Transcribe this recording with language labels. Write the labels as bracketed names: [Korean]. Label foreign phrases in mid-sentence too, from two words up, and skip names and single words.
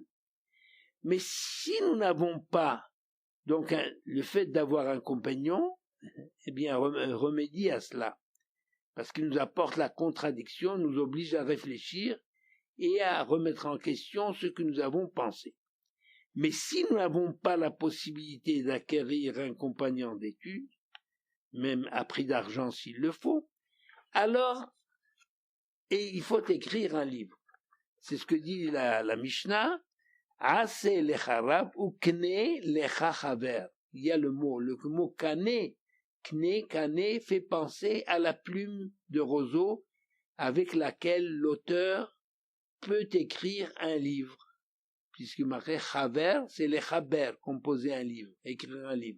[French] Mais si nous n'avons pas donc le fait d'avoir un compagnon, eh bien remédie à cela, parce qu'il nous apporte la contradiction, nous oblige à réfléchir et à remettre en question ce que nous avons pensé. Mais si nous n'avons pas la possibilité d'acquérir un compagnon d'études, même à prix d'argent s'il le faut, alors, et il faut écrire un livre. C'est ce que dit la Mishnah, [Hebrew] עשה לך רב וקנה לך חבר. [French] Il y a le mot kane, kane fait penser à la plume de roseau avec laquelle l'auteur peut écrire un livre. Puisque marqué chaver, c'est les chaber, composer un livre, écrire un livre.